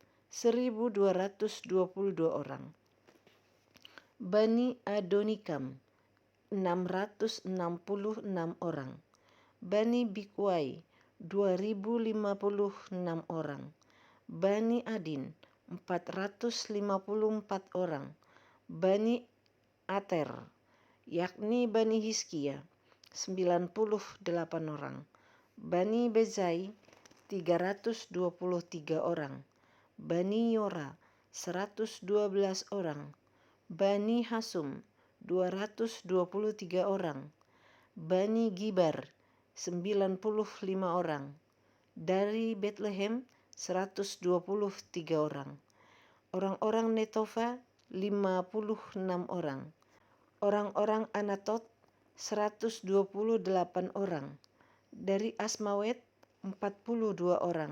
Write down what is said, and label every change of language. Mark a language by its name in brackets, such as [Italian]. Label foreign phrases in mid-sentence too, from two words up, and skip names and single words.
[Indonesian] 1.222 orang, Bani Adonikam, 666 orang, Bani Bikwai, 2.056 orang, Bani Adin, 454 orang, Bani Ater, yakni Bani Hizkia, 98 orang, Bani Bezai, 323 orang. Bani Yora 112 orang. Bani Hasum 223 orang. Bani Gibar 95 orang. Dari Bethlehem 123 orang. Orang-orang Netofa 56 orang. Orang-orang Anatot 128 orang. Dari Asmawet 42 orang.